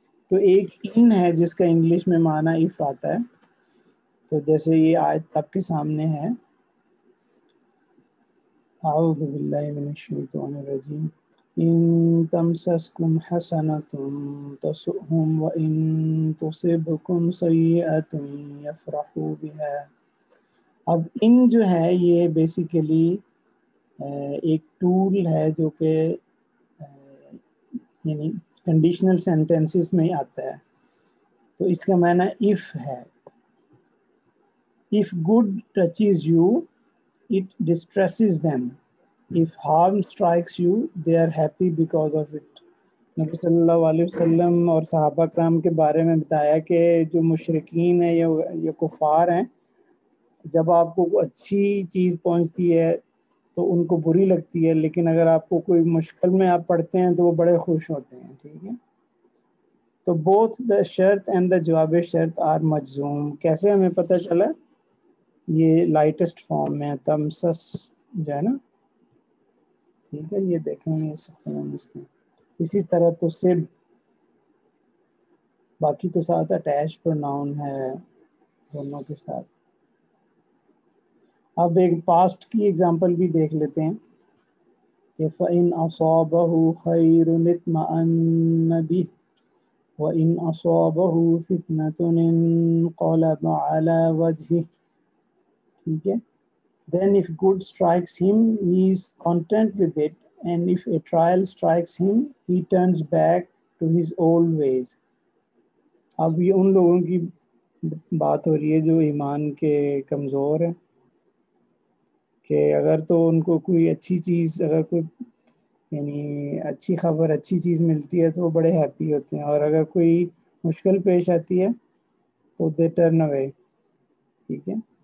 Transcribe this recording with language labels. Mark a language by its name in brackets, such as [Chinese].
[Urdu] تو ایک ان ہے جس کا انگلش میں معنی اف آتا ہے. تو جیسے یہ آیت آپ کے سامنے ہے، [Arabic] اعوذ باللہ من الشیطان الرجیم، ان تمسسکم حسنۃ تسؤہم وان تصبکم سیئۃ یفرحوا بها. [Urdu] اب ان جو ہے یہ بیسیکلی ایک ٹول ہے جو کہ یعنی کنڈیشنل سینٹینسز میں آتا ہے. تو اس کا معنی اف ہے. [English] If good touches you, it distresses them. If harm strikes you, they are happy because of it. [Urdu] نبی صلی اللہ علیہ وسلم اور صحابہ کرام کے بارے میں بتایا کہ جو مشرکین ہیں یا کفار ہیں، جب آپ کو اچھی چیز پہنچتی ہے تو ان کو بری لگتی ہے، لیکن اگر آپ کو کوئی مشکل میں آپ پڑھتے ہیں تو وہ بڑے خوش ہوتے ہیں. ٹھیک ہے، تو both the شرط and the جواب شرط are مجزوم. کیسے ہمیں پتہ چلا؟ یہ لائٹسٹ فارم میں تمسس جو ہے نا، ٹھیک ہے، یہ دیکھیں گے سکون اس میں. اسی طرح تو سب، باقی تو ساتھ اٹیچ پروناؤن ہے دونوں کے ساتھ. اب ایک پاسٹ کی ایگزامپل بھی دیکھ لیتے ہیں کہ [Arabic] فَإِنْ أَصَابَهُ خَيْرٌ اطْمَأَنَّ بِهِ وَإِنْ أَصَابَهُ فِتْنَةٌ انقَلَبَ عَلَى وَجْهِهِ. [Urdu] ٹھیک ہے. [English] Then if good strikes him, he is content with it, and if a trial strikes him, he turns back to his old ways. [Urdu] اب یہ ان لوگوں کی بات ہو رہی ہے جو ایمان کے کمزور ہیں، کہ اگر تو ان کو کوئی اچھی چیز، اگر کوئی یعنی اچھی خبر، اچھی چیز ملتی ہے تو وہ بڑے ہیپی ہوتے ہیں، اور اگر کوئی مشکل پیش آتی ہے تو [English] They turn away. [Urdu] ٹھیک ہے.